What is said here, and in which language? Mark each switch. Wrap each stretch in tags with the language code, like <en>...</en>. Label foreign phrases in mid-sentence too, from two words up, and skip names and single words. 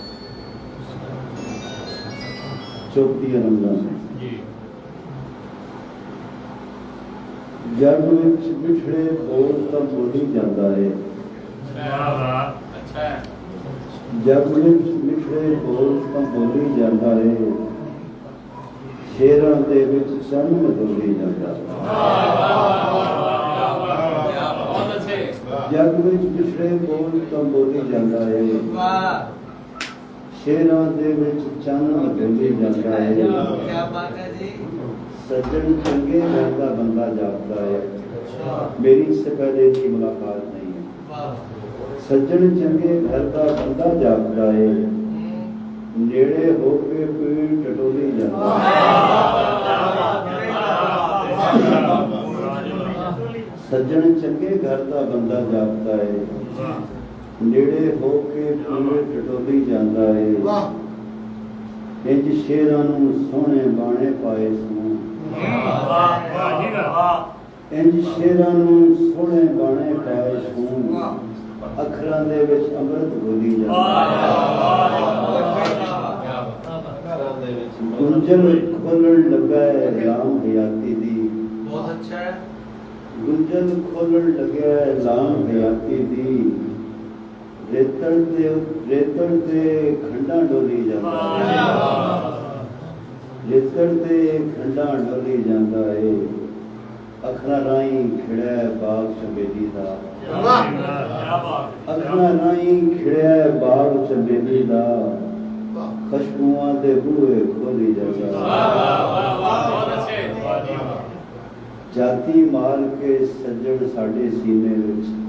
<pa>چوپتیاں رمضان جگ مٹھڑے بول تو بولی جاتا ہے جگ مٹھڑے بول تو بولی جاتا ہے شیراں دے وچ چن بولی جاتا جگ وچ مٹھڑے بول تو بولی جاتا ہے شیراں دے وچ چن بولی جاتا ہے</pa> <ur>کیا بات ہے جی</ur> <pa>سجن چنگے گھر کا بندہ جاگتا ہے</pa> <ur>میری اس سے پہلے کی ملاقات نہیں ہے</ur> <pa>سجن چنگے گھر کا بندہ جاگتا ہے ਨੇੜੇ ਹੋ ਕੇ ਪੀੜ ਟਟੋਲੀ ਜਾਂਦਾ ਸੱਜਣ ਚੰਗੇ ਘਰ ਦਾ ਬੰਦਾ ਜਾਪਦਾ ਏ ਨੇੜੇ ਹੋ ਕੇ ਪੀੜ ਟਟੋਲੀ ਜਾਂਦਾ ਏ ਇੰਜ ਸ਼ੇਰਾਂ ਨੂੰ ਸੋਹਣੇ ਬਾਣੇ ਪਾਏ ਸੂ ਇੰਜ ਸ਼ੇਰਾਂ ਨੂੰ ਸੋਹਣੇ ਬਾਣੇ ਪਾਏ ਸੂ ਅੱਖਰਾਂ ਦੇ ਵਿੱਚ ਅੰਮ੍ਰਿਤ ਘੋਲੀ ਜਾਂਦਾ ਗੁੰਝਲ ਖੋਲਣ ਲੱਗਾ ਹੈ ਲਾਮ ਹਯਾਤੀ ਦੀ</pa> <ur>بہت اچھا ہے</ur> <pa>ਗੁੰਝਲ ਖੋਲਣ ਲੱਗਿਆ ਹੈ ਲਾਮ ਹਯਾਤੀ ਦੀ ਰੇਤਣ ਤੇ ਖੰਡਾਂ ਡੋਲੀ ਜਾਂਦਾ ਰੇਤਣ ਤੇ ਖੰਡਾਂ ਡੋਲੀ ਜਾਂਦਾ ਏ ਅੱਖਰਾਂ ਰਾਹੀਂ ਖਿੜਿਆ ਬਾਗ ਚੰਬੇਲੀ ਦਾ ਅੱਖਰਾਂ ਰਾਹੀਂ ਖਿੜਿਆ ਬਾਗ ਚੰਬੇਲੀ ਦਾ ਖੁਸ਼ਬੂਆਂ ਦੇ ਬੂਹੇ ਖੋਲੀ ਜਾਂਦਾ ਜਾਤੀ ਮਾਰ ਕੇ ਸੱਜਣ ਸਾਡੇ ਸੀਨੇ ਵਿੱਚ</pa>